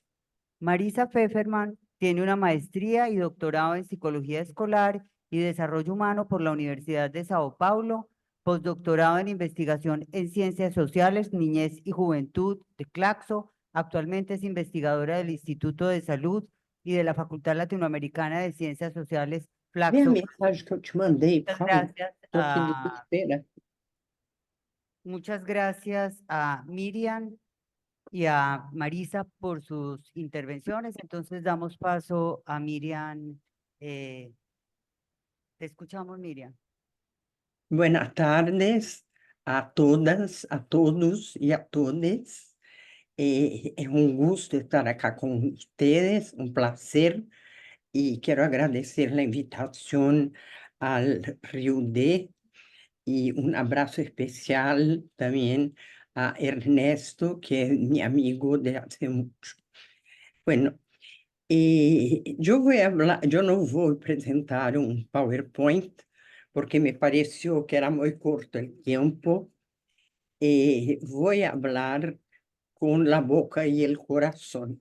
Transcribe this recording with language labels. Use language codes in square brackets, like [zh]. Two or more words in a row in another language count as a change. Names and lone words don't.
[es] Marisa Pfefferman tiene una maestría y doctorado en Psicología Escolar y Desarrollo Humano por la Universidad de Sao Paulo, postdoctorado en Investigación en Ciencias Sociales, Niñez y Juventud de Claxo. Actualmente es investigadora del Instituto de Salud y de la Facultad Latinoamericana de Ciencias Sociales, [pt] Vê a Flaxo. mensagem que eu te mandei, por [es] Muchas [pt] favor. [es] gracias [pt] Estou aqui de a, espera. [es] muchas gracias a Miriam y a Marisa por sus intervenciones. Entonces damos paso a Miriam. Te escuchamos, Miriam. Buenas tardes a todas, a todos [pt] e a todas. É um gusto estar aqui com vocês, um prazer. E quero agradecer a invitação ao Rio D e um abraço especial também a Ernesto, que é meu amigo de há muito. [es] Bueno, yo no voy a presentar un PowerPoint porque me pareció que era muy corto el tiempo. Voy a hablar con la boca y el corazón.